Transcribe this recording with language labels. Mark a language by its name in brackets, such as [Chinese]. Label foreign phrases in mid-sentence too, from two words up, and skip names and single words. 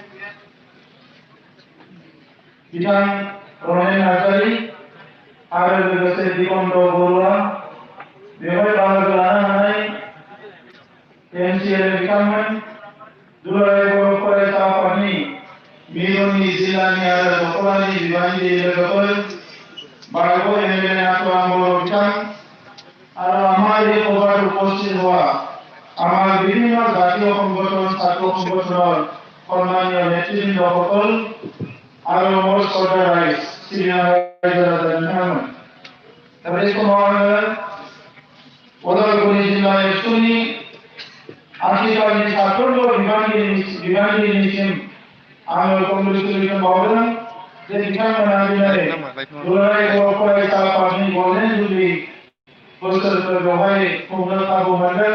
[Bodo] बिथां रनेन नार्जारी आरो लोगोसे दिगन्त बरुवा, बेवहाय बाहागो लानो हानाय एमसिएल बिथांमोन, दुलाराय बर' फरायसा आफादनि मिरुनि जिल्लानि आरो दखलानि बिबानगिरि लोगोफोर, बारग' एमएलए नाथुराम बर' बिथां [Hindi] और हमारे ओवर उपस्थित हुआ हमारे विभिन्न जातीय संगठन छात्र संगठन सम्मानीय नेतृबृंद সকল और मोर श्रद्धा [Bodo] राइज सिनियर राइजोराजामोन। दा बे समाव आङो उदालगुरि जिल्ला एबसुनि आथिखालनि साफ्रोमबो बिबानगिरिनिसिम आङो कंग्रेचुलेसन बावदों जे बिथांमोना दिनै दुलाराय बर' फरायसा आफादनि गल्डेन जुबली बोसोरफोरखौहाय खुंनो खाबु मोनदों।